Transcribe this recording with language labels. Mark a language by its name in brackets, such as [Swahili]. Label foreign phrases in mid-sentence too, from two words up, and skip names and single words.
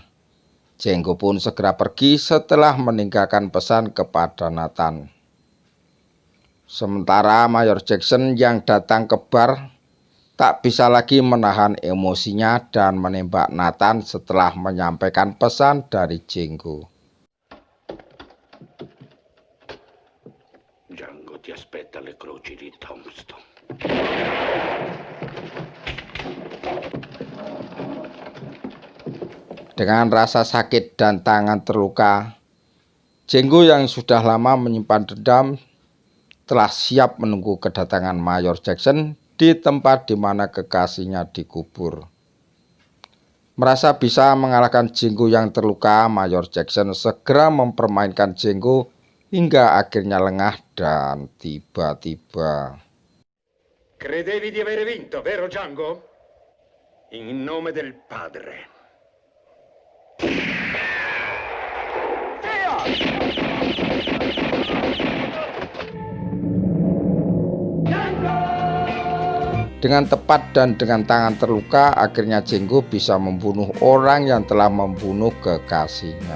[Indonesian] Jenggo pun segera pergi setelah meninggalkan pesan kepada Nathan. Sementara Mayor Jackson yang datang ke bar tak bisa lagi menahan emosinya dan menembak Nathan setelah menyampaikan pesan dari Jenggo. [Italian] Django ti aspetta alle croci di Tombstone. [Indonesian] Dengan rasa sakit dan tangan terluka, Jenggo yang sudah lama menyimpan dendam telah siap menunggu kedatangan Mayor Jackson di tempat di mana kekasihnya dikubur. Merasa bisa mengalahkan Jenggo yang terluka, Mayor Jackson segera mempermainkan Jenggo hingga akhirnya lengah dan tiba-tiba. [Italian] Credevi di avere vinto, vero Django? In nome del padre. [Indonesian] Dengan tepat dan dengan tangan terluka, akhirnya Jenggo bisa membunuh orang yang telah membunuh kekasihnya.